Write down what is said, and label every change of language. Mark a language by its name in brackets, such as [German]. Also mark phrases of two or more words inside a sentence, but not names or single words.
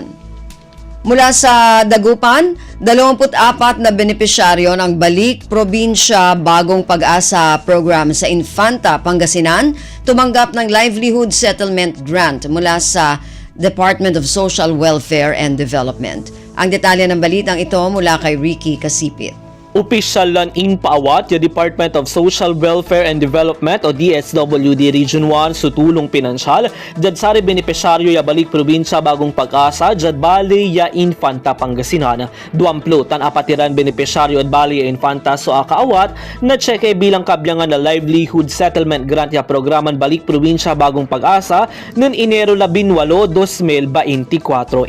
[Filipino] Mula sa Dagupan, 24 na benepisyaryo ng Balik Probinsya Bagong Pag-asa program sa Infanta, Pangasinan tumanggap ng Livelihood Settlement Grant mula sa Department of Social Welfare and Development. Ang detalye ng balitang ito mula kay Ricky Kasipit. [Pangasinan] Opisyal lan impaawat yung Department of Social Welfare and Development o DSWD Region 1 sa [Filipino] tulong pinansyal [Pangasinan] dyan sari benepisyaryo ya Balik Probinsya Bagong Pag-asa dyan Bali ya Infanta Pangasinan. Duamplo tan apatiran benepisyaryo at Bali ya Infanta so akaawat na tseke bilang kabyangan na Livelihood Settlement Grant ya programan Balik Probinsya Bagong Pag-asa [Filipino] noong Enero [Pangasinan] 18, 2024.